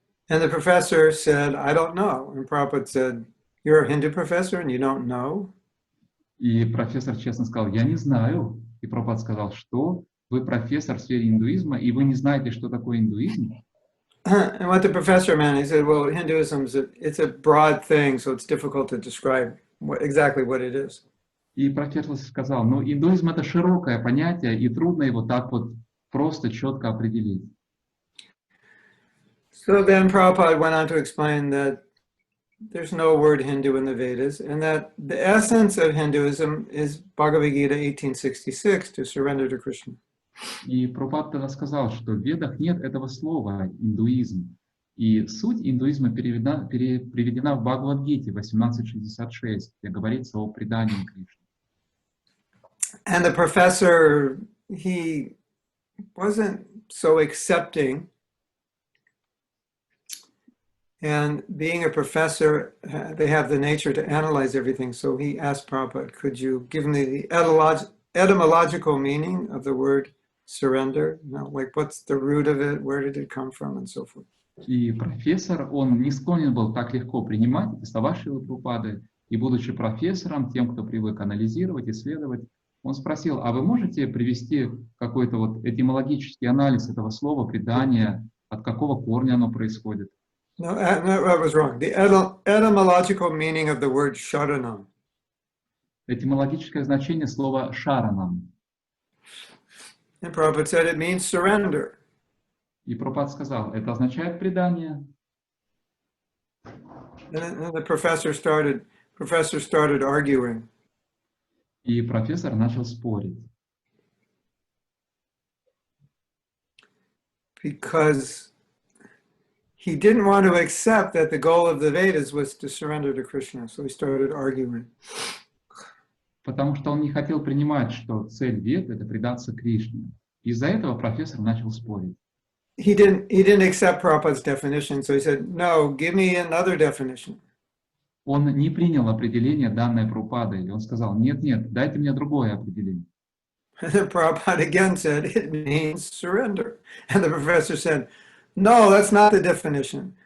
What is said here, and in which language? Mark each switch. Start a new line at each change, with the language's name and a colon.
English: And the professor said, I don't know. And Prabhupada said, you're a Hindu professor and you don't know?
Russian: И профессор честно сказал, я не знаю. И Прабхупада сказал, что вы профессор в сфере индуизма, и вы не знаете, что такое индуизм?
English: And what the professor meant, he said, well, Hinduism it's a broad thing, so it's difficult to describe exactly what it is.
Russian: И профессор сказал, ну, индуизм — это широкое понятие, и трудно его так вот просто, четко определить.
English: So then Prabhupada went on to explain that there's no word Hindu in the Vedas, and that the essence of Hinduism is Bhagavad Gita 1866, to surrender to Krishna.
Russian: И Прабхупада тогда сказал, что в Ведах нет этого слова «индуизм». И суть индуизма приведена в Бхагавад-гите 1866, где говорится о предании Кришне.
English: And the professor, he wasn't so accepting. And being a professor, they have the nature to analyze everything. So he asked Prabhupada, could you give me the etymological meaning of the word surrender? You know, like what's the root of it? Where did it come from? And so forth.
Russian: И профессор, он не склонен был так легко принимать эти слова Шрилы Прабхупады. И будучи профессором, тем, кто привык анализировать, исследовать, он спросил, а вы можете привести какой-то вот этимологический анализ этого слова «предание», от какого корня оно происходит?
English: No, I was wrong. The etymological meaning of the word sharanam.
Russian: Этимологическое значение слова «шаранам».
English: And Prabhupada said it means surrender.
Russian: И Прабхупада сказал, это означает предание.
English: And the professor started arguing.
Russian: И профессор начал спорить.
English: Because he didn't want to accept that the goal of the Vedas was to surrender to Krishna, so he started arguing.
Russian: Потому что он не хотел принимать, что цель Вед — это предаться Кришне. Из-за этого профессор начал спорить.
English: He didn't accept Prabhupada's definition, so he said, no, give me another definition.
Russian: Он не принял определение, данное Прабхупадой, и он сказал, нет, дайте мне другое определение.
English: And then Prabhupada again said, it means surrender. And the professor said, no, that's not the definition.